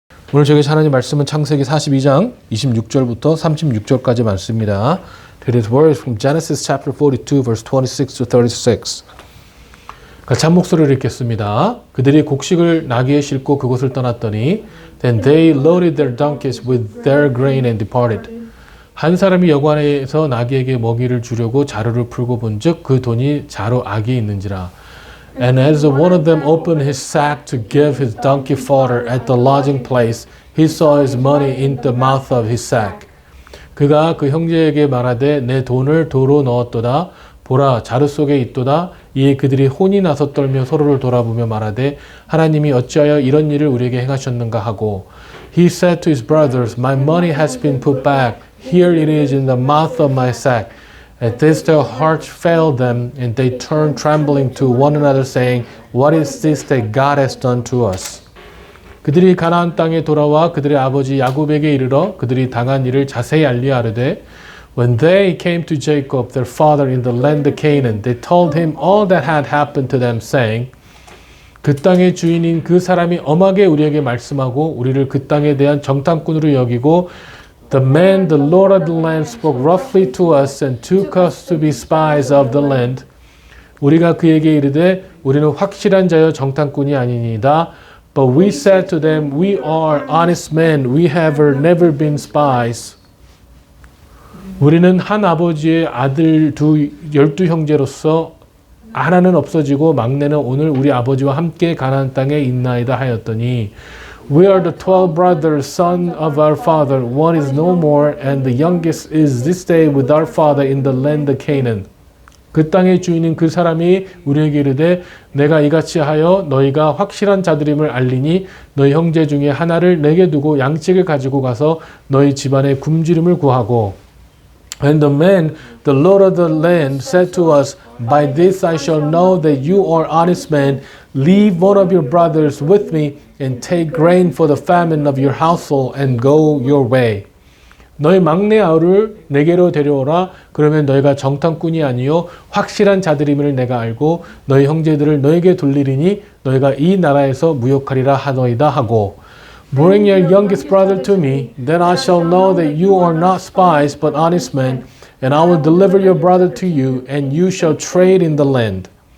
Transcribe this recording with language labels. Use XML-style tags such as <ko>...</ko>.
<ko>오늘 저에게 하나님 말씀은 창세기 42장 26절부터 36절까지 말씀입니다.</ko> <en>Today's word is from Genesis chapter 42 verse 26 to 36.</en> <ko>같이 한 목소리를 읽겠습니다. 그들이 곡식을 나귀에 싣고 그곳을 떠났더니</ko> <en>Then they loaded their donkeys with their grain and departed.</en> <ko>한 사람이 여관에서 나귀에게 먹이를 주려고 자루를 풀고 본즉 그 돈이 자루 안에 있는지라.</ko> <en>And as one of them opened his sack to give his donkey fodder at the lodging place, he saw his money in the mouth of his sack.</en> <ko>그가 그 형제에게 말하되 내 돈을 도로 넣었도다. 보라 자루 속에 있도다. 이에 그들이 혼이 나서 떨며 서로를 돌아보며 말하되 하나님이 어찌하여 이런 일을 우리에게 행하셨는가 하고</ko> <en>He said to his brothers, My money has been put back. Here it is in the mouth of my sack. At this their hearts failed them, and they turned trembling to one another, saying, What is this that God has done to us?</en> <ko>그들이 가나안 땅에 돌아와 그들의 아버지 야곱에게 이르러 그들이 당한 일을 자세히 알리하르되</ko> <en>When they came to Jacob, their father in the land of Canaan, they told him all that had happened to them, saying,</en> <ko>그 땅의 주인인 그 사람이 엄하게 우리에게 말씀하고 우리를 그 땅에 대한 정탐꾼으로 여기고</ko> <en>The man, the Lord of the land, spoke roughly to us and took us to be spies of the land.</en> <ko>우리가 그에게 이르되 우리는 확실한 자여 정탐꾼이 아니니이다.</ko> <en>But we said to them, We are honest men. We have never been spies.</en> <ko>우리는 한 아버지의 아들 12 형제로서 하나는 없어지고 막내는 오늘 우리 아버지와 함께 가나안 땅에 있나이다 하였더니</ko> <en>We are the 12 brothers, son of our father. One is no more, and the youngest is this day with our father in the land of Canaan.</en> <ko>그 땅의 주인인 그 사람이 우리에게 이르되 내가 이같이 하여 너희가 확실한 자들임을 알리니 너희 형제 중에 하나를 내게 두고 양식을 가지고 가서 너희 집안의 굶주림을 구하고</ko> <en>And the man, the Lord of the land, said to us, By this I shall know that you are honest men. Leave one of your brothers with me and take grain for the famine of your household and go your way.</en> <ko>너희 막내 아우를 내게로 데려오라. 그러면 너희가 정탐꾼이 아니요 확실한 자들임을 내가 알고 너희 형제들을 너에게 돌리리니 너희가 이 나라에서 무역하리라 하노이다 하고</ko> <en>Bring your youngest brother to me, then I shall know that you are not spies but honest men, and I will deliver your brother to you, and you shall trade in the land.</en>